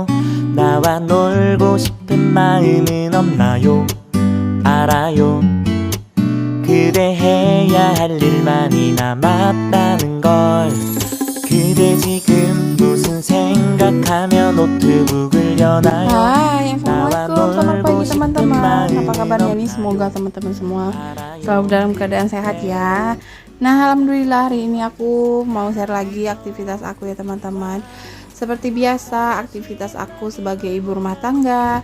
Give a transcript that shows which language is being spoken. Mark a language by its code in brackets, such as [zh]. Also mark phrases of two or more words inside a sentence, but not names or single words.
[ko] 나와 놀고 싶은 마음은 없나요? 알아요. 그대 해야 할 일만이 남았다는 걸. 그대 지금 무슨 생각하며 노트북을 여나요? [id] Hai, Assalamualaikum, selamat pagi teman-teman. Apa kabarnya nih? Semoga teman-teman semua selalu dalam keadaan sehat ya. Nah, alhamdulillah hari ini aku mau share lagi aktivitas aku ya teman-teman. Seperti biasa, aktivitas aku sebagai ibu rumah tangga.